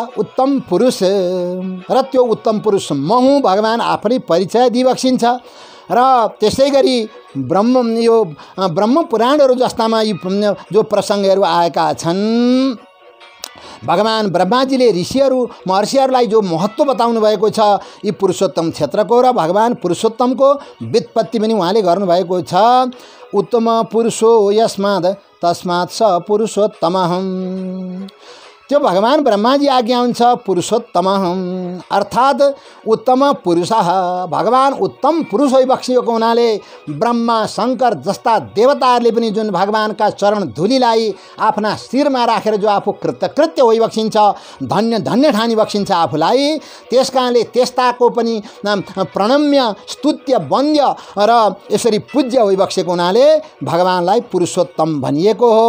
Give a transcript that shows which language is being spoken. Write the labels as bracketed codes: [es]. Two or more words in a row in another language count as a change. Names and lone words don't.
[ne] उत्तम पुरुष र त्यो उत्तम पुरुष म हुँ भगवान आफ्नै परिचय दिइबक्सिन्छ र त्यसै गरी ब्रह्म पुराणहरू जस्तामा यी जो प्रसङ्गहरू आएका छन् भगवान ब्रह्माजीले ऋषिहरू महर्षिहरूलाई जो महत्त्व बताउनु भएको छ यी पुरुषोत्तम क्षेत्रको र भगवान पुरुषोत्तमको व्युत्पत्ति पनि उहाँले गर्नुभएको छ। [sa] उत्तम पुरुषो यस्मात् तस्मात् स पुरुषोत्तमः। [ne] त्यो भगवान ब्रह्माजी आज्ञा हुन्छ पुरुषोत्तमः अर्थात् [sa] उत्तम पुरुषः। [ne] भगवान उत्तम पुरुष होइबक्सिएको हुनाले ब्रह्मा शङ्कर जस्ता देवताहरूले पनि जुन भगवानका चरण धुलीलाई आफ्ना शिरमा राखेर जो आफू कृतकृत्य होइबक्सिन्छ, धन्य धन्य ठानी बक्सिन्छ आफूलाई, त्यस कारणले त्यस्ताको पनि प्रणम्य स्तुत्य वन्द्य र यसरी पूज्य होइबक्सेको हुनाले भगवानलाई पुरुषोत्तम भनिएको हो।